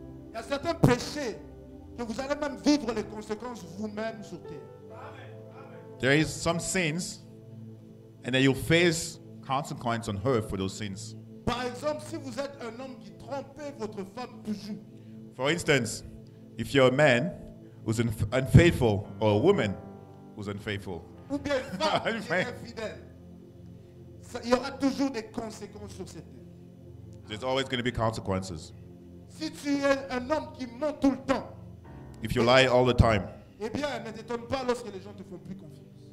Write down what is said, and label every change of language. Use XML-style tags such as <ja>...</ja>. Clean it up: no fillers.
<fr>Il y a certains péchés que vous allez même vivre les conséquences vous-même sur terre.</fr> <en>There is some sins, and then you'll face consequence on earth for those sins.</en> <fr>Par exemple, si vous êtes un homme qui trompait votre femme toujours,</fr> <en>For instance, if you're a man who's unfaithful or a woman who's unfaithful,</en> <fr>ou bien une femme qui est infidèle, il y aura toujours des conséquences sur cette terre.</fr> <en>there's always going to be consequences.</en> <fr>Si tu es un homme qui ment tout le temps,</fr> <en>If you lie all the time,</en> <fr>eh bien, ne t'étonne pas lorsque les gens te font plus confiance.</fr>